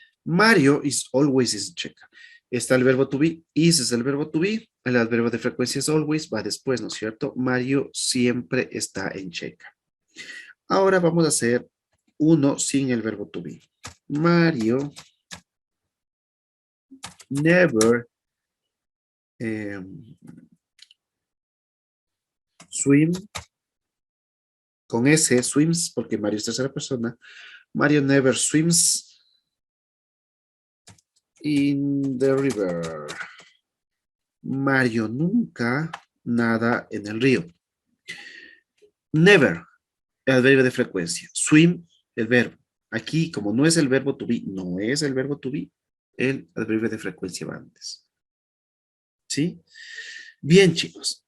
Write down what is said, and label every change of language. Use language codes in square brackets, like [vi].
[en] Mario is always in checa. [es] Está el verbo to be, is es el verbo to be, el adverbio de frecuencia es always, va después, ¿no es cierto? Mario siempre está en checa. Ahora vamos a hacer uno sin el verbo to be. [en] Mario never swim [es] con S, swims, porque Mario es tercera persona. [en] Mario never swims in the river. [es] Mario nunca nada en el río. Never, el verbo de frecuencia. Swim, el verbo. Aquí, como no es el verbo to be, no es el verbo to be, el adverbio de frecuencia va antes. ¿Sí? Bien, chicos.